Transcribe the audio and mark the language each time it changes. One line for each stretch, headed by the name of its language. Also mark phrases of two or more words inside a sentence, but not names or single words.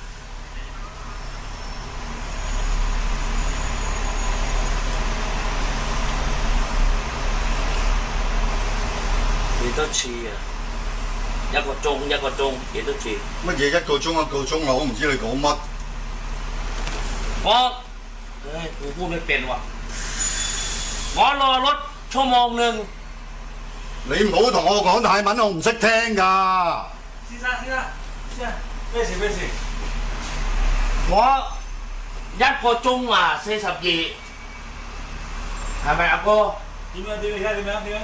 Cantonese: 幾多次啊？1個鐘，幾多次？乜嘢1個鐘1個鐘啊？我唔知你講乜。
Thai: กูพูดไม่เป็นว่ะ我รอรถ1 ชั่วโมง
Cantonese: 你唔好同我講泰文，我唔識聽㗎。先生，咩事？我1個鐘啊42，係咪阿哥？點樣？點樣？而家點樣？點樣？